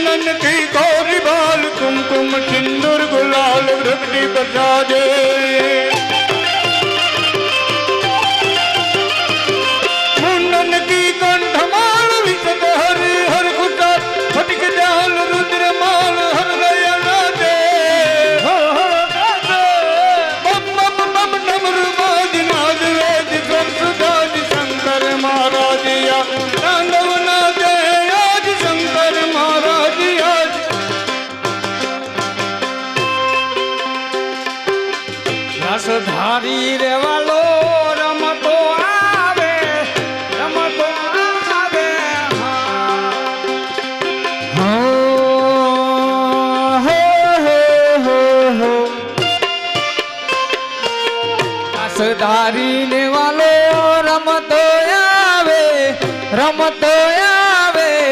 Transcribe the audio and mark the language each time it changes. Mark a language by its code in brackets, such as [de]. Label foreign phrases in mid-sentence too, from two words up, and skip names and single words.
[hi] की गौरी बाल कुमकुम सिंदूर गुलाल वृद्धि प्रसादे मुंडन की कंठमाल विशद हरि हर कुटा फटक जाल रुद्र माल हर दया दे बम बम बम डमरू बाज नाद वेद संसदाज शंकर महाराज या तांडव नाचे आज शंकर महाराज आज [gu] રસધારી રેવાલો રમતો આવે રમતો આવે રસધારી રેવાલો રમતો આવે રમતો આવે